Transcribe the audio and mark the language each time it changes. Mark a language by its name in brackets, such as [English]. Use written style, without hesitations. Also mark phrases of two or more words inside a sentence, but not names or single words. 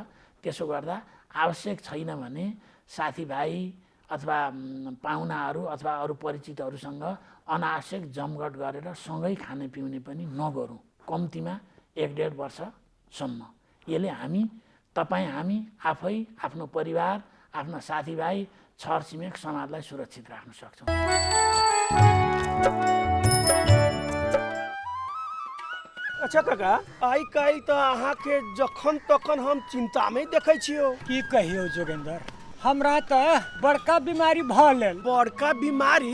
[Nepali] त्यसो गर्दा आवश्यक छैन भने साथीभाइ अथवा पाहुनाहरू अथवा अरू परिचितहरूसँग अनावश्यक जमघट गरेर सँगै खाने पिउने पनि नगरौँ, कम्तीमा 1-1.5 वर्षसम्म। यसले हामी हामी आफै, आफ्नो परिवार, आफ्ना साथीभाइ, छरछिमेक, समाजलाई सुरक्षित राख्न सक्छौँ। [Maithili] अच्छा काका, आइ काल्हि त अहाँके जखन तखन हम चिंता में देखै छियो। की कहियो जोगेंद्र, हमरा त बड़का बीमारी भ गेल। बड़का बीमारी?